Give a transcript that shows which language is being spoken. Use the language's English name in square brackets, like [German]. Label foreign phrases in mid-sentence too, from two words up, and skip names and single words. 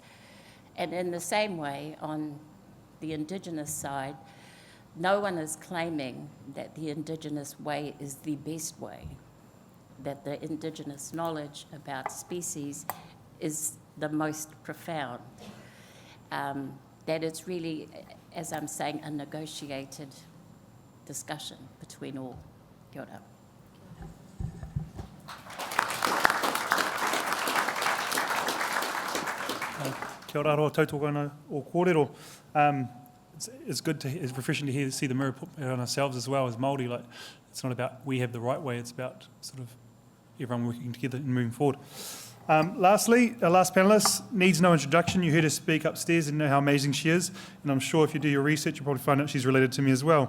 [English] And in the same way, on the Indigenous side, no one is claiming that the Indigenous way is the best way, that the Indigenous knowledge about species is the most profound. That it's really, as I'm saying, a negotiated discussion between all. [Māori] Kia ora. Kia ora roa tautoko ana o kōrero. [English] It's good to, it's refreshing to see the mirror put on ourselves as well as Māori. Like, it's not about we have the right way, it's about sort of everyone working together and moving forward. Lastly, our last panellist needs no introduction. You heard her speak upstairs and know how amazing she is. And I'm sure if you do your research, you'll probably find out she's related to me as well.